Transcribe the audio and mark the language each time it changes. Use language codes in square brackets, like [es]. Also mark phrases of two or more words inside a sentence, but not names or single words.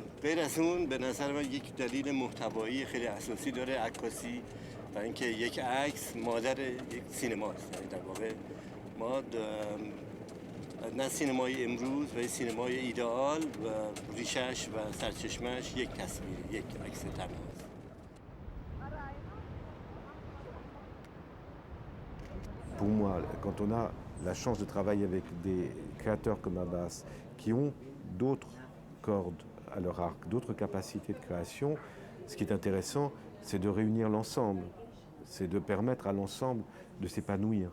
[fa] غیر از اون به نظر من یک دلیل محتوایی خیلی اساسی داره عکاسی و اینکه یک عکس مادر یک سینماست. یعنی در واقع ما نه سینمای امروز و سینمای ایدئال و ریشش و سرچشمش یک تصویر، یک عکس تنهاست. [fr] Pour moi, quand on a la chance de travailler avec des créateurs comme Abbas qui ont d'autres cordes à leur arc, d'autres capacités de création, ce qui est intéressant, c'est de réunir l'ensemble, c'est de permettre à l'ensemble de s'épanouir.